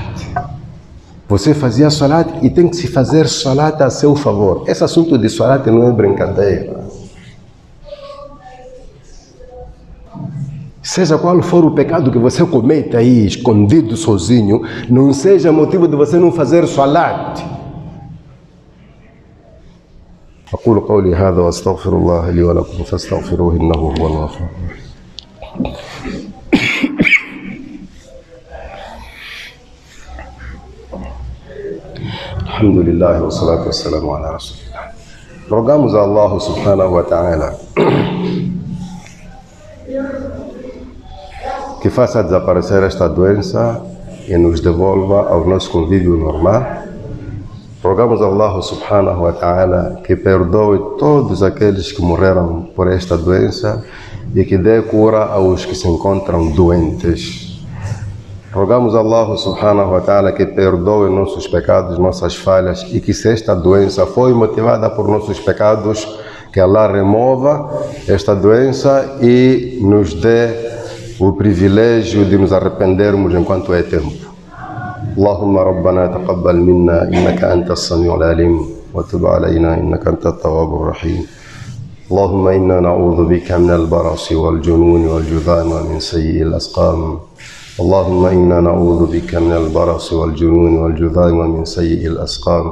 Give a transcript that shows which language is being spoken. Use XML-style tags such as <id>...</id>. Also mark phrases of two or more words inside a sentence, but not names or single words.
<pt>Você fazia salat e tem que se fazer salat a seu favor. Esse assunto de salat não é brincadeira. Seja qual for o pecado que você cometa aí, escondido sozinho, não seja motivo de você não fazer salat.</pt> <ar>أقول قولي هذا وأستغفر الله لي ولكم فاستغفروه إنه هو الغفور الرحيم. الحمد لله والصلاة والسلام على رسول الله.</ar> <pt>Rogamos a Allah</pt> <ar>سبحانه وتعالى</ar> <pt>que faça desaparecer esta doença e nos devolva ao nosso convívio normal. Rogamos a Allah</pt> <ar>سبحانه وتعالى</ar> <pt>que perdoe todos aqueles que morreram por esta doença e que dê cura aos que se encontram doentes. Rogamos a Allah</pt> <ar>سبحانه وتعالى</ar> <pt>que perdoe nossos pecados, nossas falhas, e que se esta doença foi motivada por nossos pecados, que Allah remova esta doença e nos dê o privilégio de nos arrependermos enquanto é tempo.</pt> <ar>اللهم ربنا تقبل منا إنك أنت السميع العليم وتب علينا إنك أنت التواب الرحيم. اللهم إنا نعوذ بك من البرص والجنون والجذام ومن سيء الأسقام. اللهم إنا نعوذ بك من البرص والجنون والجذام ومن سيء الأسقام.</ar>